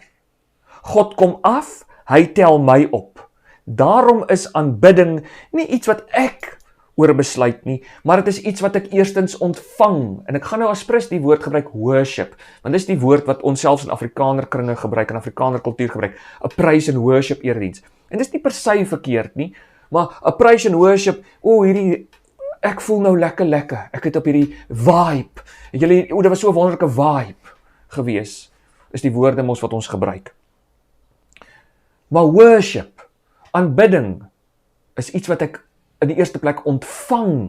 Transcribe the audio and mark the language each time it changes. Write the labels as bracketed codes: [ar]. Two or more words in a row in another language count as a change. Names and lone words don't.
[af] God kom af, hy tel my op. Daarom is aanbidding nie iets wat ek oor 'n besluit nie, maar dit is iets wat ek eerstens ontvang, en ek gaan nou as Prins die woord gebruik, worship, want dis die woord wat ons selfs in Afrikaner kringe gebruik, in Afrikaner kultuur gebruik, 'n [en] praise and worship [af] erediens, en dis nie per se verkeerd nie, maar 'n [en] praise and worship, [af] ek voel nou lekker, ek het op hierdie vibe, dit was so 'n wonderlike vibe gewees, is die woorde mos wat ons gebruik. Maar worship, aanbidding, is iets wat ek in die eerste plek ontvang.